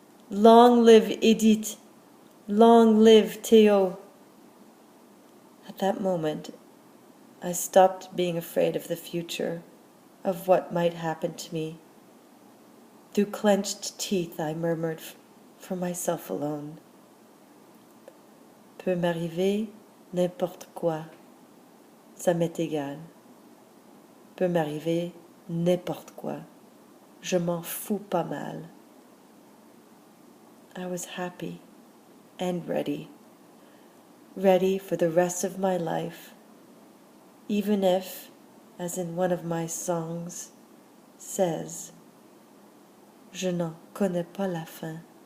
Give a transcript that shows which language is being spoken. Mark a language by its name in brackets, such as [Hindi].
[English] Long live Edith! Long live Theo! At that moment, I stopped being afraid of the future, of what might happen to me. Through clenched teeth, I murmured for myself alone. [French] Peut m'arriver n'importe quoi, ça m'est égal. Peut m'arriver n'importe quoi, je m'en fous pas mal. [English] I was happy and ready for the rest of my life, even if, as in one of my songs says, [French] je n'en connais pas la fin.